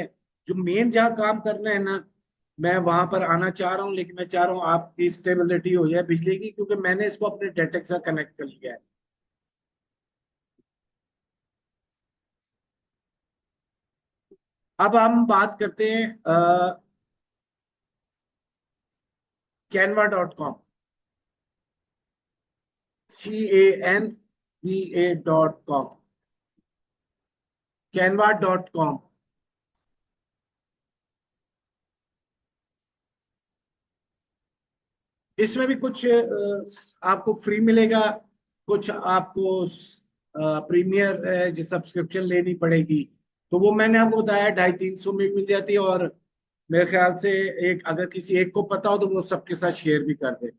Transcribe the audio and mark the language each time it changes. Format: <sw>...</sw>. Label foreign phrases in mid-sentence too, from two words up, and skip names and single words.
<hi>जो मेन जहाँ काम करना है ना, मैं वहां पर आना चाह रहा हूँ, लेकिन मैं चाह रहा हूँ आपकी स्टेबिलिटी हो जाए बिजली की, क्योंकि मैंने इसको अपने डेटा के साथ कनेक्ट कर लिया है। अब हम बात करते हैं canva.com। canva.com, canva.com। इसमें भी कुछ आपको फ्री मिलेगा, कुछ आपको प्रीमियर जो सब्सक्रिप्शन लेनी पड़ेगी। तो वो मैंने आपको बताया 250-300 में मिल जाती है। और मेरे ख्याल से एक, अगर किसी एक को पता हो तो वो सबके साथ शेयर भी कर दे।</hi>